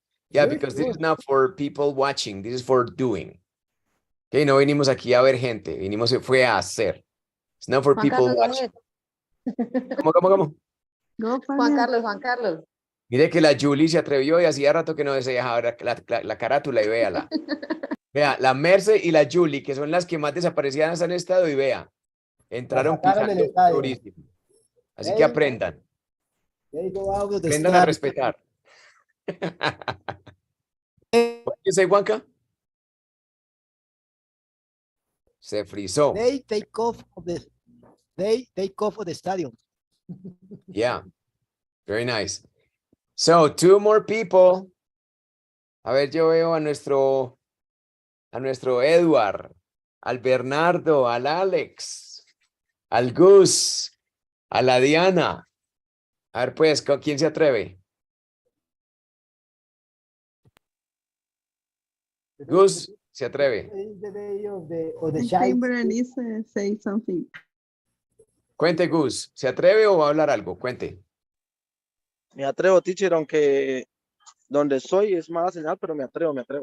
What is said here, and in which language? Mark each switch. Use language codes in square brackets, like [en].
[en] Yeah, because this is not for people watching. This is for doing. [es] Okay, no venimos aquí a ver gente. Venimos fue a hacer. [en] It's not for people watching. [es] ¿Cómo? [en] Go, Juan Carlos. [es] Mire que la Julie se atrevió y hacía rato que no se dejaba ver la carátula y véala. Vea, la Merce y la Julie, que son las que más desaparecidas han estado, y vea, entraron picando durísimo. Así que aprendan. Aprendan a respetar. [en] What you say, Juanca? [es] Se frizó. [en] They take off of the stadium. Yeah, very nice. So, two more people. [es] A ver, yo veo a nuestro Edward, al Bernardo, al Alex, al Gus, a la Diana. A ver, pues, ¿quién se atreve? Gus, se atreve. [en] Berenice say something. [es] Cuente, Gus. ¿Se atreve o va a hablar algo? Cuente. Me atrevo, teacher, aunque donde soy es mala señal, pero me atrevo.